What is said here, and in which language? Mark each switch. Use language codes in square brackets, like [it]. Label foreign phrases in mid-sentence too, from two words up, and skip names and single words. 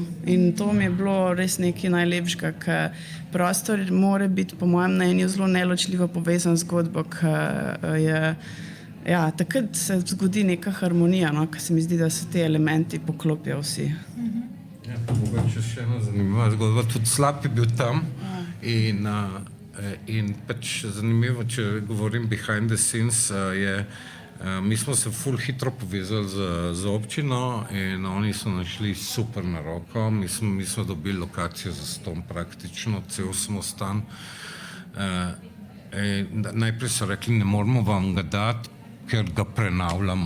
[sl] In to mi je bilo res nekaj najlepšega, ker prostor mora biti po mojem mnenju zelo neločljivo povezan z zgodbo, ker je, ja, takrat se zgodi neka harmonija, no? Ker se mi zdi, da se te elementi poklopijo vsi. Ja, mogoče še ena zanimiva zgodba. Tudi Slap je bil tam in pač zanimivo, če govorim [en] behind the scenes, [sl] mi smo se ful hitro povezali z občino in oni so našli super na roko. Mi smo dobili lokacijo za ston praktično, cel smo stan. Najprej so rekli, ne moramo vam ga dati, ker ga prenavljamo.